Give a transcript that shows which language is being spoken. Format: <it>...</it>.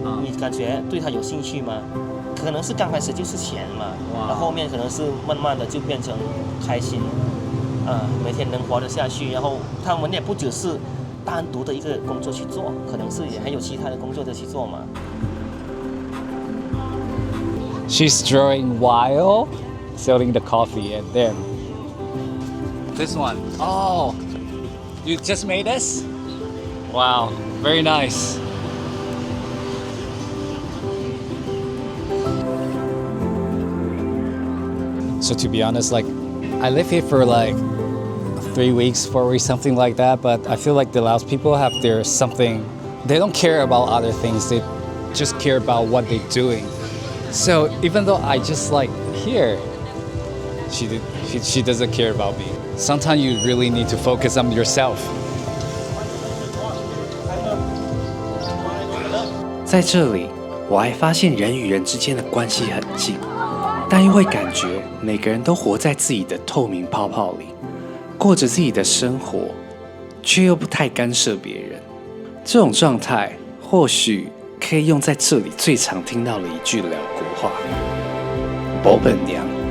<zh>你感覺對他有興趣嗎？可能是剛開始就是錢嘛，然後後面可能是慢慢的就變成開心。每天能活得下去，然後他們也不只是單獨的一個工作去做，可能是也還有其他的工作的去做嘛。</zh> <en>She's drawing while selling the coffee, and then this one. Oh, you just made this? Wow, very nice. So to be honest, like I live here for like 3 weeks, 4 weeks, something like that. But I feel like the Laos people have their something. They don't care about other things. They just care about what they're doing. So even though I just like here, she doesn't care about me. Sometimes you really need to focus on yourself.</en> <zh>在這裡，我還發現人與人之間的關係很近，但又會感覺每個人都活在自己的透明泡泡裡，過着自己的生活，卻又不太干涉別人。這種狀態或許可以用在這裡最常聽到的一句寮國話：冇本娘。</zh>